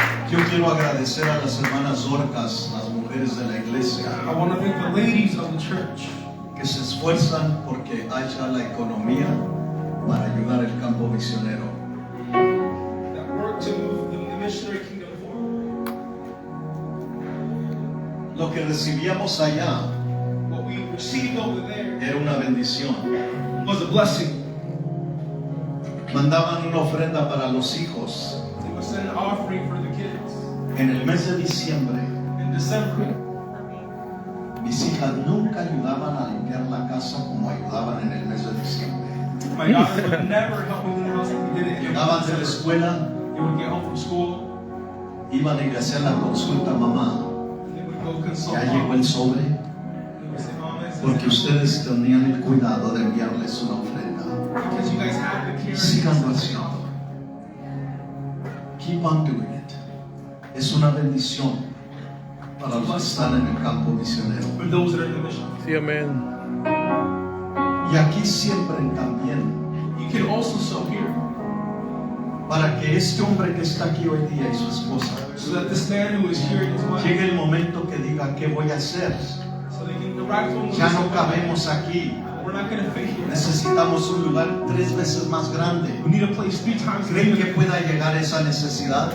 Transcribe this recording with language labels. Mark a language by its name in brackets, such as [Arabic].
[Spanish] Yo quiero agradecer a las hermanas Orcas, las mujeres de la iglesia, [English] I want to thank the ladies of the church [Spanish] que se esfuerzan porque haya la economía para ayudar el campo misionero. [English] that work to move the missionary kingdom forward. [Spanish] Lo que recibíamos allá [English] What we received over there [Spanish] era una bendición. [English] was a blessing. [Spanish] Mandaban una ofrenda para los hijos. [English] They would send an offering for the kids. [Spanish] En el mes de diciembre, [English] In December, [Spanish] mis hijas nunca ayudaban a limpiar la casa como ayudaban en el mes de diciembre. [English] my daughters would never help me in the house like we did it. [Spanish] Llegaban de la escuela, [English] They would get home from school, [Spanish] iban a ir a hacer la consulta, mamá. [English] and they would go consult [Spanish] Ya llegó [English] mom. [Spanish] el sobre, [English] They would say, Mom, it's [Spanish] porque ustedes tenían el cuidado de enviarles una ofrenda. [English] because you guys have the care. [Spanish] Síganlo haciendo. [English] Keep on doing it. [Spanish] Es una bendición para los que están en el campo misionero. [English] For those that are in the mission. [Spanish] Sí, amén. Y aquí siempre también, [English] You can also sow here, [Spanish] para que este hombre que está aquí hoy día y su esposa [English] so that this man who is here and his wife, [Spanish] llegue el momento que diga, ¿qué voy a hacer? [English] so they can arrive to him. [Spanish] Ya no cabemos aquí. [English] We're not going to fit here. [Spanish] Necesitamos un lugar 3 veces más grande. [English] We need a place 3 times [Spanish] ¿Creen que pueda llegar esa necesidad?